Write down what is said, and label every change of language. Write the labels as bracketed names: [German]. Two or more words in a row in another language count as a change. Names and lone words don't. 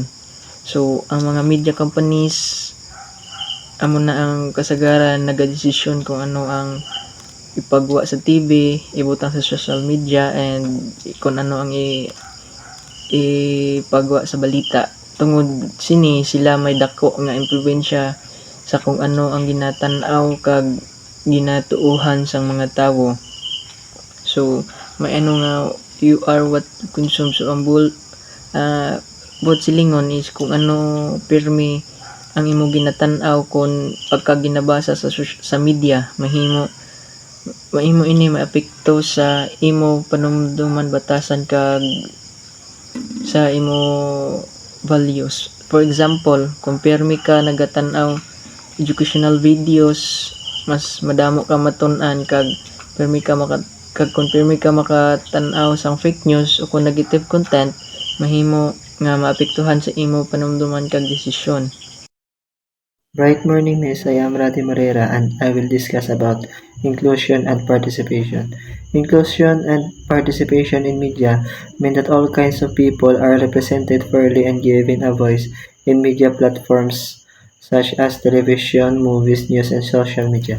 [Hiligaynon] So ang mga [English] media companies [Hiligaynon] amo na ang kasagaran nagadesisyon kung ano ang ipagwa sa TV, ibutang sa [English] social media, [Hiligaynon] and kung ano ang ipagwa sa balita. Tungod sini sila may dako nga impluwensya sa kung ano ang ginatanaw kag ginatuuhan sang mga tawo. So may ano nga [English] you are what you consume. [Hiligaynon] So ang buot silingon is kung ano pirmi ang imo ginatanaw kung pagka ginabasa sa media, mahimo ini maapekto sa imo panumduman, batasan kag sa imo values. [English] For example, [Hiligaynon] kung pirmi ka nagatanaw [English] educational videos, [Hiligaynon] mas madamo ka matun-an kag kung pirmi ka makatanaw sang [English] fake news [Hiligaynon] o kung [English] negative content, [Hiligaynon] mahimo nga maapektuhan sa imo panumduman kag desisyon. [English] Bright morning, Miss. I am Rati Morera and I will discuss about inclusion and participation. Inclusion and participation in media mean that all kinds of people are represented fairly and given a voice in media platforms such as television, movies, news, and social media.